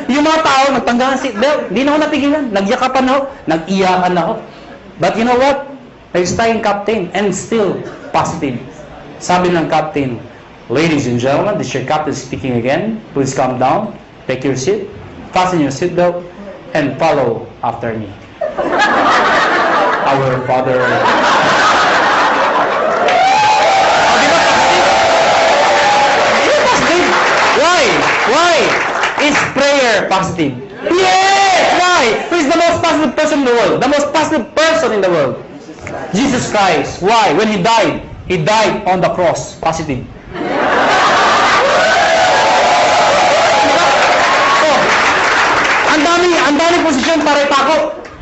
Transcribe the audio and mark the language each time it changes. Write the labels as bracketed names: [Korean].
[Filipino] Yung mga tao, nagtanggal ng seatbelt, hindi na ako napigilan. Nagyakapan ako, nag-iyakan ako. [English] But you know what? Nag-stay yung captain, and still positive. Sabi ng captain, ladies and gentlemen, this is your captain speaking again. Please calm down, take your seat, fasten your seatbelt, and follow after me. Our Father. Positive? Why? Is prayer positive? Yes! Why? Who is the most positive person in the world? The most positive person in the world? Jesus Christ. Why? When He died on the cross. Positive. [Filipino] Oh, ang daming posisyon para itako.